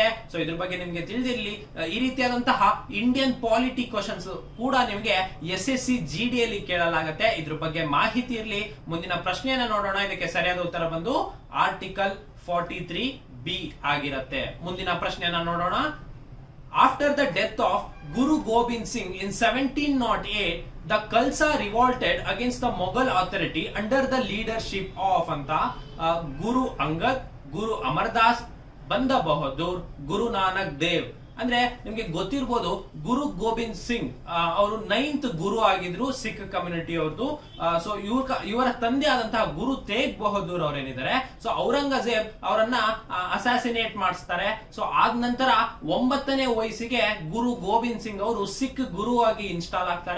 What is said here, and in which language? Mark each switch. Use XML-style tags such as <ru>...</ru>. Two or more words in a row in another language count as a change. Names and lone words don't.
<kn>ಸೊ ಇದ್ರ ಬಗ್ಗೆ ನಿಮ್ಗೆ ತಿಳಿದಿರಲಿ. ಈ ರೀತಿಯಾದಂತಹ</kn> <en>Indian polity questions</en> <kn>ಕೂಡ ನಿಮ್ಗೆ SSC GD ಅಲ್ಲಿ ಕೇಳಲಾಗುತ್ತೆ. ಇದ್ರ ಬಗ್ಗೆ ಮಾಹಿತಿ ಇರಲಿ. ಮುಂದಿನ ಪ್ರಶ್ನೆಯನ್ನ ನೋಡೋಣ. ಇದಕ್ಕೆ ಸರಿಯಾದ ಉತ್ತರ ಬಂದು ಆರ್ಟಿಕಲ್ 43B ಆಗಿರುತ್ತೆ. ಮುಂದಿನ ಪ್ರಶ್ನೆಯನ್ನ ನೋಡೋಣ.</kn> <en>After the death of Guru Gobind Singh in 1708, the Khalsa revolted against the Mughal authority under the leadership of Guru Angad, Guru Amar Das, Banda Bahadur, Guru Nanak Dev.</en> <kn>ಅಂದ್ರೆ ನಿಮ್ಗೆ ಗೊತ್ತಿರ್ಬೋದು, ಗುರು ಗೋವಿಂದ್ ಸಿಂಗ್ ಅವರು 9th ಗುರು ಆಗಿದ್ರು</kn> <en>Sikh community</en> <kn>ಅವ್ರದ್ದು. ಸೊ ಇವರ ತಂದೆ ಆದಂತಹ ಗುರು ತೇಗ್ ಬಹದ್ದೂರ್ ಅವರೇನಿದ್ದಾರೆ, ಸೊ ಔರಂಗಜೇಬ್ ಅವರನ್ನ ಅಸಾಸಿನೇಟ್ ಮಾಡಿಸ್ತಾರೆ. ಸೊ ಆದ ನಂತರ 9ನೇ ವಯಸ್ಸಿಗೆ ಗುರು ಗೋವಿಂದ್ ಸಿಂಗ್ ಅವರು ಸಿಖ್ ಗುರು ಆಗಿ ಇನ್ಸ್ಟಾಲ್ ಆಗ್ತಾರೆ.</kn>